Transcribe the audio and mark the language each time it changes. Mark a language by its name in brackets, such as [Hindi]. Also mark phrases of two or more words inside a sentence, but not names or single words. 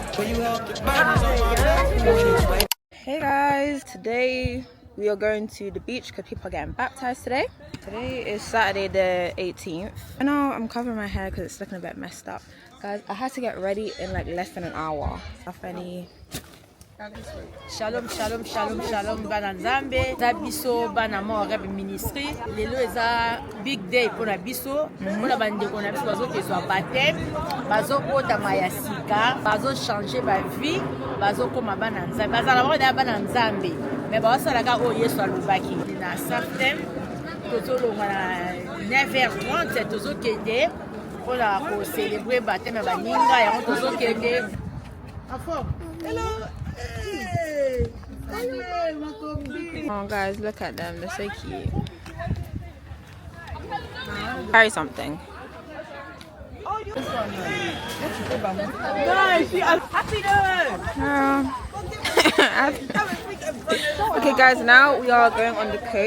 [English] When you help the burdens on my back. Hey guys, today we are going to the beach because people are getting baptized today. Today is Saturday the 18th. I know I'm covering my hair because it's looking a bit messed up. Guys, I had to get ready in like less than an hour. [Hebrew] Shalom, shalom, shalom, shalom, [Lingala] bana nzambe. Za biso bana mo rep ministry. Lelo eza [English] big day [Lingala] pour na biso. Pour na bandeko na biso bazo kezwa baptême, bazo kota maya sika, bazo changer ba vie, bazo koma bana nzambe. Bazala ba na bana nzambe. Mais ba sala ka o Yesu alobaki. Na septembre, tozolo na 9h30 tozo kende [French] pour la célébrer baptême [Lingala] ba ninga ya tozo kende. Afo. [English] Hello. Oh guys, look at them, they're so cute. Carry something. Guys, happy Okay guys, now we are going on the coach.